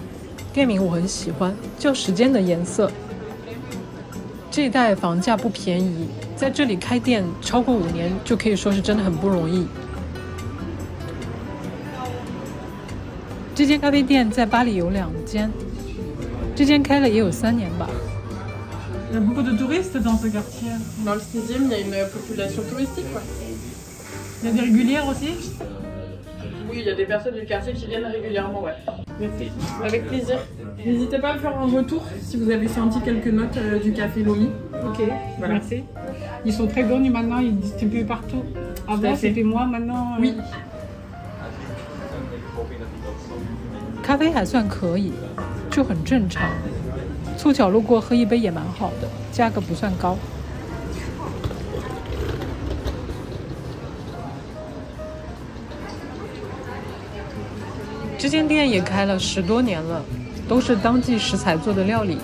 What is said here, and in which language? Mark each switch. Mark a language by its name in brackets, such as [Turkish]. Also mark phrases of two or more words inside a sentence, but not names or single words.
[Chinese] 店名我很喜歡，叫《時間的顏色》。這一帶房價不便宜，在這裡開店超過5年，就可以說是真的很不容易。這間咖啡店在巴黎有2間。這間開了也有3年吧。 [French] Il y a beaucoup de touristes dans ce quartier. Dans le 6e, il y a une population touristique, quoi. Il y a des régulières aussi? Oui, il y a des personnes du quartier qui viennent régulièrement, ouais. Merci. Avec plaisir. N'hésitez pas à me faire un retour si vous avez senti quelques notes du café Lomi. Ok, voilà. Merci. Ils sont très connus maintenant, ils distribuent partout. Avant c'était moi, maintenant oui. [Chinese] 咖啡還算可以，就很正常。湊巧路過喝一杯也蠻好的，價格不算高。這間店也開了10多年了，都是當季食材做的料理。